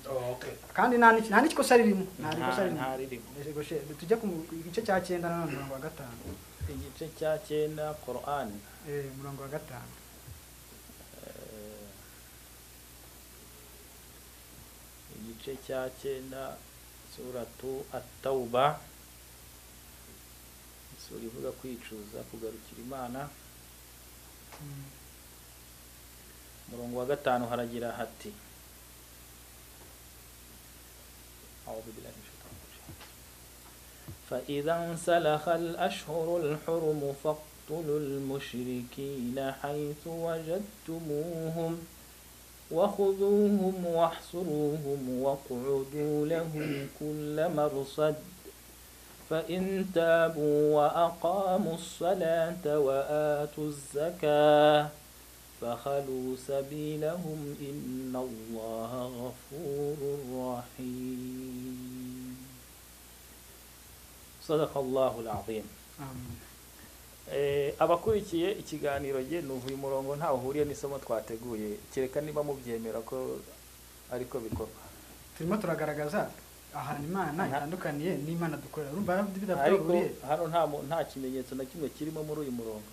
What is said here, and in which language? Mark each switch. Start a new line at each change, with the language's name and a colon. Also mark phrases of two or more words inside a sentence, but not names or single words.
Kinyarwanda: Kandi nta n'ikosa ririmo, nta ririmo. Tujya ku gice cya 9 na 5. Igice cya 9 Qur'an 5. Igice cya 9 suratu at-Tauba, sura ivuga kwicuza, kugarukira Imana. Murongo wa 5 haragira hati
Arabic: فإذا انسلخ الأشهر الحرم فاقتلوا المشركين حيث وجدتموهم وخذوهم واحصروهم واقعدوا لهم كل مرصد فإن تابوا وأقاموا الصلاة وآتوا الزكاة فخلوا سبيلهم إن الله غفور رحيم. صدق الله العظيم.
Kinyarwanda: abakurikiye ikiganiro je nuvuye umurongo nta uhuriye n'isomo twateguye, kereka niba mubyemera ko ariko bikorwa. Turimo turagaragaza ahantu Imana itandukaniye n'Imana dukorera. Urumva ariko hano nta kimenyetso na kimwe kirimo muri uyu murongo.